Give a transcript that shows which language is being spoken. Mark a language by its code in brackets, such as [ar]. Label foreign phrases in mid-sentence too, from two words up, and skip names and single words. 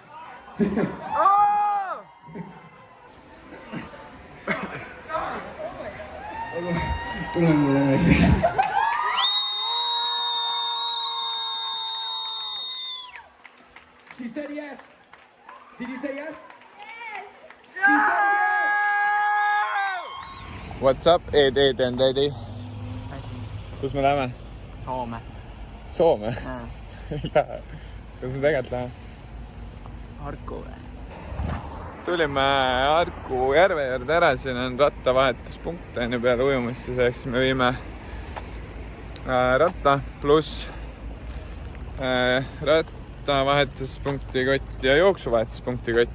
[en] She said yes. Did you say yes? Yes. She said yes. What's up, Ed and Daddy? [et] Kus me läheme? Soome? Ei lähe. Kus me tegelikult läheme? Harku või? Tulime Harku järve juurde ära, siin on rattavahetuspunkt enne peale ujumist, siis ehk me viime ratta pluss rattavahetuspunkti kott ja jooksuvahetuspunkti kott.